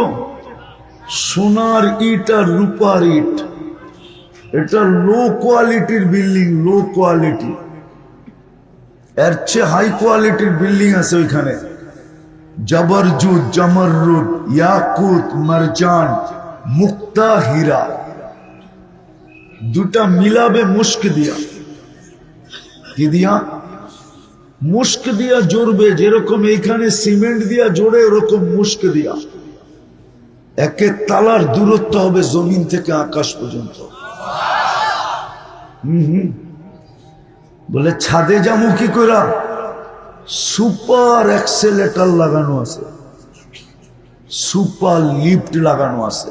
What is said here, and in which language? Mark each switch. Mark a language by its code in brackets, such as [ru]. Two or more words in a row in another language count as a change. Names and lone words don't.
[bn] সোনার ইট আর রূপার ইট। এটা [en] low quality building, low quality. [bn] এর চেয়ে [en] high quality building [bn] আছে ওইখানে। জবরজুদ, জমরুদ, ইয়াকুত, মারজান, মুক্তা, হীরা, দুটা মিলাবে মুস্ক দিয়া। কি দিয়া? মুস্ক দিয়া জড়বে। যেরকম এইখানে সিমেন্ট দিয়া জোড়ে, ওরকম মুস্ক দিয়া। একে তালার দূরত্ব হবে জমিন থেকে আকাশ পর্যন্ত। বলে ছাদে যাবো কি করা? [en] super accelerator [bn] লাগানো আছে, [en] super lift [bn] লাগানো আছে।